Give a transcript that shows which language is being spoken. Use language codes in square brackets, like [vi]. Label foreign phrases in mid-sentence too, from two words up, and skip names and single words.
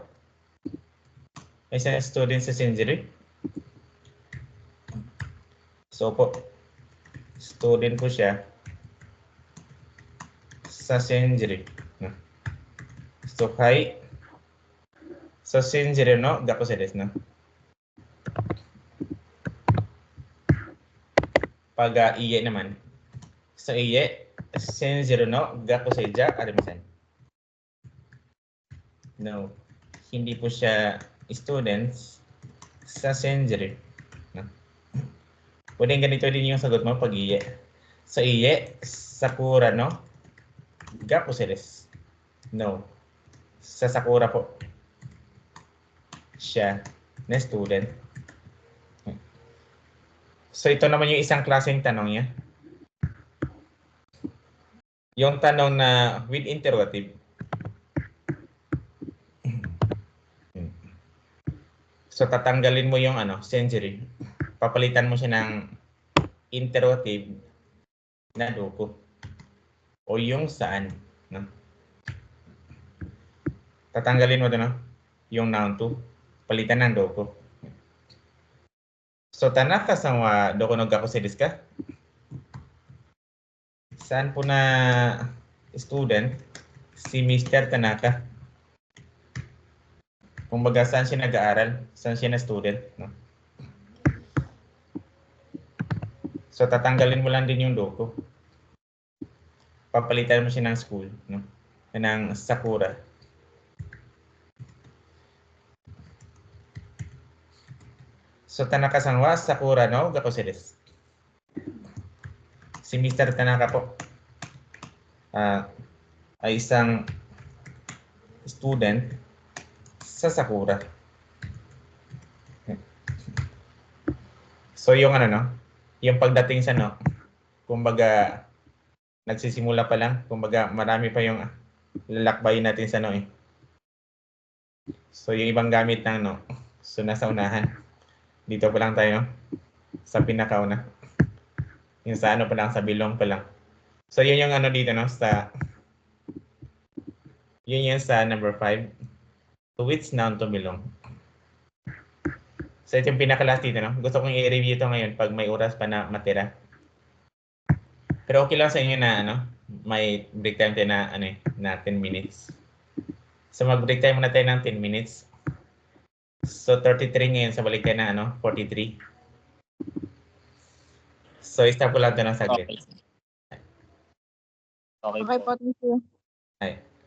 [tl] Isang student sa Senjiro? So po, student po siya sa Senjiro. [ja] So, hi. So, Senjiro no gakusei desu, [tl] no? Pag iye naman. [ja] So, iye, Senjiro no gakusei ja arimasen. [tl] No, hindi po siya students sa Senjiro. No? Pwede ganito din yung sagot mo pag iye. So, [ja] iye, Sakura no gakusei desu. [tl] No, sa Sakura po siya na student. So, ito naman yung isang klaseng tanong niya. Yung tanong na [en] with interrogative. [tl] So tatanggalin mo yung century. Papalitan mo siya ng interrogative na doko. O yung saan, no? Tatanggalin mo 'to, no? Yung noun to, palitan ng doko. [ja] So Tanaka sa wa doko no gakusei desu ka? [tl] Saan po na student si Mr. Tanaka? Kumbaga, saan siya nag-aaral? Saan siya na student? No? So, tatanggalin mo lang din yung doko. Papalitan mo siya ng school. No? Ng Sakura. [ja] So, Tanaka-san wa Sakura no gakusei desu. [tl] Si Mr. Tanaka po ay isang student sa Sakura. So yung yung pagdating sa kumbaga nagsisimula pa lang, kumbaga marami pa yung lalakbayin natin sa eh. So yung ibang gamit ng so nasa unahan. Dito pa lang tayo sa pinakauna. Yung sa pa lang, sa bilong pa lang. So yun yung dito sa yun yung sa number 5. [en] To which noun to belong. [tl] So ito yung pinaka-last dito, no? Gusto kong i-review ito ngayon pag may oras pa na matira. Pero okay lang sa inyo na may [en] break time [tl] tayo na na 10 minutes. So mag- [en] break time [tl] muna tayo ng 10 minutes. So 33 ngayon, sa balik tayo na 43. So stop ko lang ito ng saglit. Okay. Okay po, [en] thank you. Ay.